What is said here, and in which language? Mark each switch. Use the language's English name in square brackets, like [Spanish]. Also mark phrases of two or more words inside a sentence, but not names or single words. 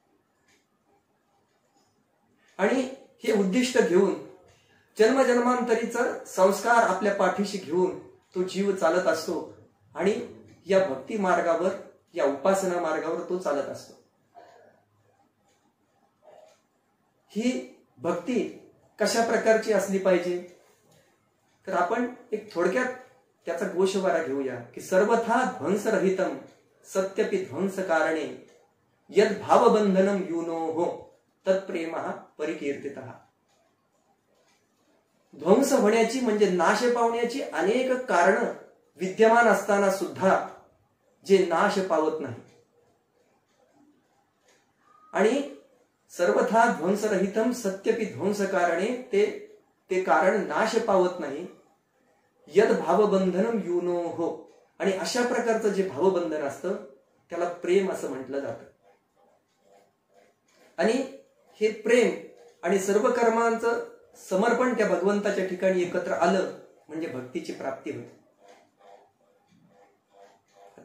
[Marathi] आणि हे उद्दिष्ट घेऊन जन्मजन्मांतरीचा संस्कार आपल्या पाठीशी घेऊन तो जीव चालत असतो आणि या भक्ती मार्गावर, या उपासना मार्गावर तो चालत असतो। ही भक्ती कशा प्रकारची असली पाहिजे, तर आपण एक थोडक्यात त्याचा गोषवारा घेऊया की [Sanskrit] सर्वथा ध्वंसरहितम सत्यपि ध्वंस कारणे यद भावबंधनम युनोः तत्प्रेमः परिकीर्तितः। [Marathi] ध्वंस होण्याची म्हणजे नाश पावण्याची अनेक कारण विद्यमान असताना सुद्धा जे नाश पावत नाही, आणि [Sanskrit] सर्वथा ध्वंसरहितम सत्यपि ध्वंस कारणे, [Marathi] ते कारण नाश पावत नाही, [Sanskrit] यद भावबंधनम युनोः, [Marathi] आणि अशा प्रकारचं जे भावबंधन असतं त्याला प्रेम असं म्हटलं जातं। आणि हे प्रेम आणि सर्व कर्मांचं समर्पण त्या भगवंताच्या ठिकाणी एकत्र आलं म्हणजे भक्तीची प्राप्ती होते।